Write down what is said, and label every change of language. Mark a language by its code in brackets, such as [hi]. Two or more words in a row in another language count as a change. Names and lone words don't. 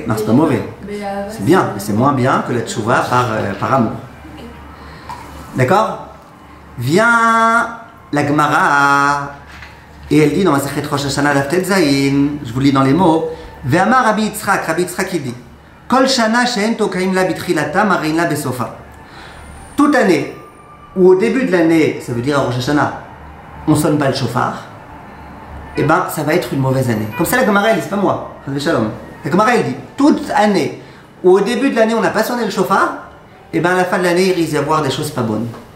[fr] Non, c'est pas mauvais. C'est bien, mais c'est moins bien que la tchouva par amour. Okay. D'accord? Vient la Gemara et elle dit dans ma [he] מסכת ראש השנה דף ט' ז, [fr] je vous lis dans les mots, [he] ואמר רבי יצחק [fr] il dit, [he] כל שנה שאין תוקעין לה בתחילתה מריעין לה בסופה. [fr] Toute année, ou au début de l'année, ça veut dire à Rosh Hashanah, on sonne pas le chauffard, et ben ça va être une mauvaise année. Comme ça la Gemara elle dit, c'est pas moi, la Gemara elle dit, toute année, ou au début de l'année on n'a pas sonné le chauffard, et ben à la fin de l'année il risque d'y avoir des choses pas bonnes.